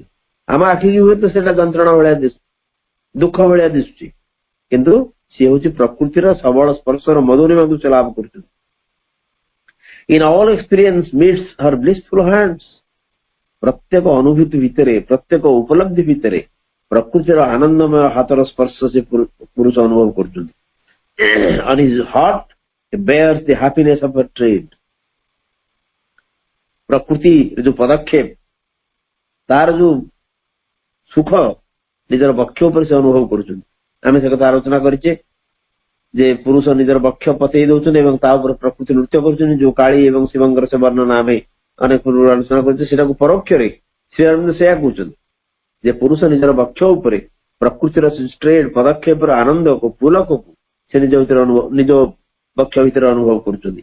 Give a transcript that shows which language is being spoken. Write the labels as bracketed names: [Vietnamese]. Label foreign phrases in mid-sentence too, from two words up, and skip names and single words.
[Odia] ଆମ ଆଖିକି ହୁଏତ ସେଟା ଯନ୍ତ୍ରଣା ଭଳିଆ ଦିଶୁଛି, ଦୁଃଖ ଭଳିଆ ଦିଶୁଛି, କିନ୍ତୁ ସିଏ ହଉଛି ପ୍ରକୃତିର ସବଳ ସ୍ପର୍ଶର ମଧୁରିମାକୁ ସେ ଲାଭ କରୁଛନ୍ତି। [English] In all experience meets her blissful hands. [Odia] ପ୍ରତ୍ୟେକ ଅନୁଭୂତି ଭିତରେ ପ୍ରତ୍ୟେକ ଉପଲବ୍ଧି ଭିତରେ ପ୍ରକୃତିର ଆନନ୍ଦମୟ ହାତର ସ୍ପର୍ଶ ସେ ପୁରୁଷ ଅନୁଭବ କରୁଛନ୍ତି। [English] On his heart he bears the happiness of a trade। [Odia] ପ୍ରକୃତି ଯୋଉ ପଦକ୍ଷେପ ତାର ଯୋଉ ସୁଖ ନିଜର ବକ୍ଷ ଉପରେ ସେ ଅନୁଭବ କରୁଛନ୍ତି। ଆମେ ସେ କଥା ଆଲୋଚନା କରିଛେ ଯେ ପୁରୁଷ ନିଜର ବକ୍ଷ ପତେଇ ଦଉଛନ୍ତି ଏବଂ ତା ଉପରେ ପ୍ରକୃତି ନୃତ୍ୟ କରୁଛନ୍ତି। ଯୋଉ କାଳୀ ଏବଂ ଶିବଙ୍କର ସେ ବର୍ଣ୍ଣନା ଆମେ ଅନେକ ପୂର୍ବରୁ ଆଲୋଚନା କରିଛେ, ସେଟାକୁ ପରୋକ୍ଷରେ ଶ୍ରୀଅରବିନ୍ଦ ସେୟା କହୁଛନ୍ତି ଯେ ପୁରୁଷ ନିଜର ବକ୍ଷ ଉପରେ ପ୍ରକୃତିର ଷ୍ଟ୍ରେଟ୍ ପଦକ୍ଷେପର ଆନନ୍ଦକୁ ପୁଲକକୁ ସେ ନିଜ ଭିତରେ ନିଜ ବକ୍ଷ ଭିତରେ ଅନୁଭବ କରୁଛନ୍ତି।